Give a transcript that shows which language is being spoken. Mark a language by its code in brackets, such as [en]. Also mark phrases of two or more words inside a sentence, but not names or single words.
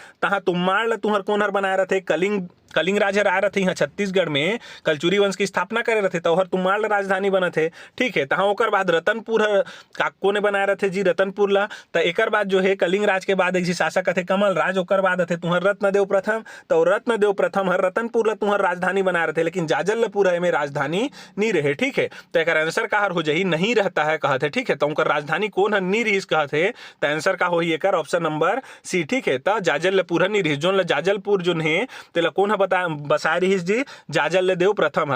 [hne] तहाँ तुम्माड़ तुहर कौन हर बनाए रथे कलिंग राज आए रथे यहाँ छत्तीसगढ़ में कलचुरी वंश की स्थापना करे रथे, तो हर तुम्माड़ राजधानी बने थे। ठीक है, तहाँ ओकर बाद रतनपुर का कोने बनाए रथे जी रतनपुर ला। तो एकर बाद जो है कलिंग राज के बाद एक जी शासक थे कमल राज, ओकर बाद थे तुहर रत्नदेव प्रथम। तो रत्नदेव प्रथम हर रतनपुर ला तुहर राजधानी बनाए रहे, लेकिन जाजलपुर में राजधानी नहीं रहे। ठीक है, तो एक आंसर का हर हो जाही नहीं रहता है कहते। ठीक है, तो उनका राजधानी कौन है नहीं रही कहते, तो आंसर का हो एक [en] option number C. [hne] ठीक है, तो जाजलपुर नहीं रही, जो जाजलपुर जो है तेला कौन बता बसाए रही जी जाजल देव प्रथम हर।